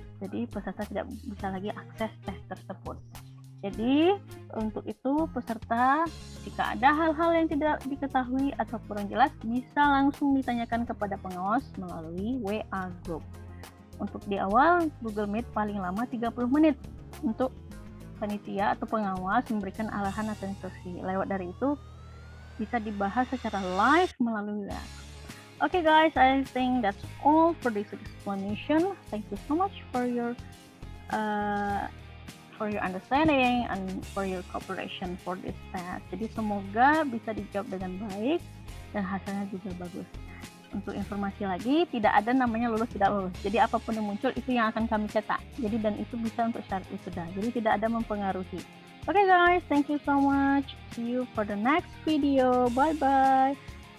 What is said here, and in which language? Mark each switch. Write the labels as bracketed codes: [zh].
[id] Jadi peserta tidak bisa lagi akses tes tersebut. Jadi untuk itu peserta, jika ada hal-hal yang tidak diketahui atau kurang jelas, bisa langsung ditanyakan kepada pengawas melalui WA Group. Untuk di awal, Google Meet paling lama 30 menit untuk panitia atau pengawas memberikan arahan atau instruksi. Lewat dari itu, bisa dibahas secara live melalui WA. [en] Okay guys, I think that's all for this explanation. Thank you so much for your understanding and for your cooperation for this test. [id] Jadi semoga bisa dijawab dengan baik dan hasilnya juga bagus. Untuk informasi lagi, tidak ada namanya lulus tidak lulus. Jadi apapun yang muncul itu yang akan kami cetak. Jadi dan itu bisa untuk syarat wisuda. Jadi tidak ada mempengaruhi. [en] Okay guys, thank you so much. See you for the next video. Bye bye.